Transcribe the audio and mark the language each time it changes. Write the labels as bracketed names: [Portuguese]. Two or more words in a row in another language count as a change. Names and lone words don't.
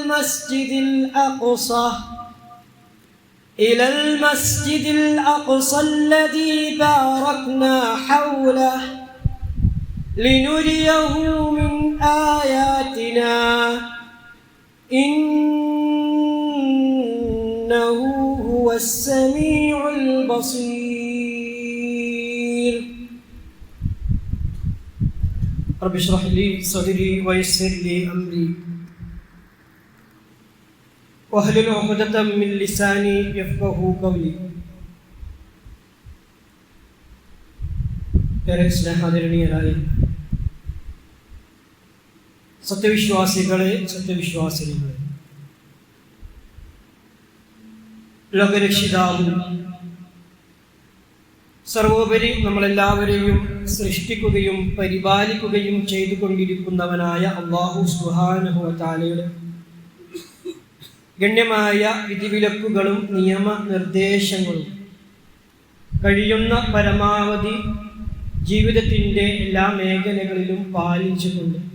[Arabic] المسجد الأقصى الذي باركنا حوله لنريه من آياتنا إنه هو السميع البصير. رب اشرح لي صدري ويسر لي أمري واحلل عقدة من لساني يفقهوا قولي. [Malayalam] ഏറെ സ്നേഹാദരണീയരായ സത്യവിശ്വാസികളെ, സത്യവിശ്വാസിനികളെ, ലോകരക്ഷിതാവും സർവോപരി നമ്മളെല്ലാവരെയും സൃഷ്ടിക്കുകയും പരിപാലിക്കുകയും ചെയ്തുകൊണ്ടിരിക്കുന്നവനായ [Arabic] الله سبحانه وتعالى [Malayalam] ഗണ്യമായ വിധിവിലക്കുകളും നിയമനിർദ്ദേശങ്ങളും കഴിയുന്ന പരമാവധി ജീവിതത്തിൻ്റെ എല്ലാ മേഖലകളിലും പാലിച്ചുകൊണ്ട്